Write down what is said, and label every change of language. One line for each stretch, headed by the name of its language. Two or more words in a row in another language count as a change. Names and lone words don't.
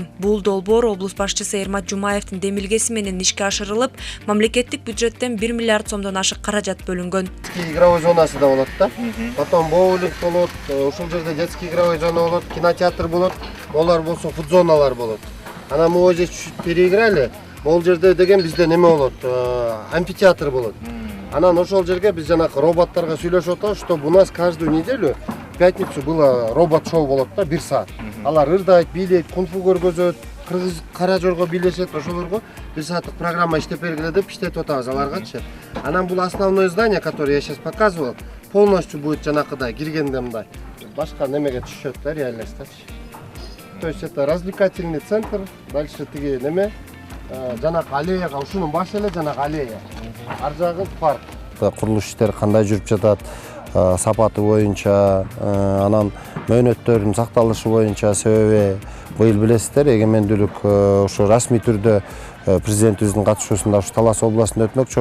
Kyrgyz: Бул долбоор облус башчысы Эрмат Жумаевдин демилгеси менен ишке ашырылып, мамлекеттик бюджеттен 1 миллиард сомдон ашык каражат бөлүнгөн.
Russian: Игровой зонасы
Kyrgyz: да болот да. Потом боулинг болот, ушул жерде
Russian: детский игровой зона
Kyrgyz: болот, кинотеатр болот, олар болсо футзоналар болот.
Russian: Анан мы здесь чуть-чуть переиграли.
Kyrgyz: Ол жерде деген бизде неме болот? Амфитеатр болот. Анан ошол жерге биз жанакы роботторго сүйлөшүп атабыз,
Russian: что у нас каждую неделю в пятницу было робот-шоу
Kyrgyz: болот да, 1 саат. Алар ырдайт, бийлейт, кунг-фу көргөзөт, кыргыз кара жорго бийлешет, ошолорго 1 сааттык программа иштеп бергиле деп иштетип атабыз аларгачы. Анан бул
Russian: основное здание, которое я сейчас показывал, полностью будет
Kyrgyz: жанакыдай киргенде мындай башка немеге түшөт да, реальностьтачы.
Russian: То есть это развлекательный центр, дальше
Kyrgyz: тиги неме жанакы аллеяга, ушунун башы эле жанакы аллея. Ар жагы парк. Курулуш иштери кандай жүрүп жатат, сапаты боюнча, анан мөөнөттөрдүн сакталышы боюнча, себеби быйыл билесиздер, эгемендүүлүк ушу расмий түрдө президентибиздин катышуусунда ушу Талас областында өтмөкчү.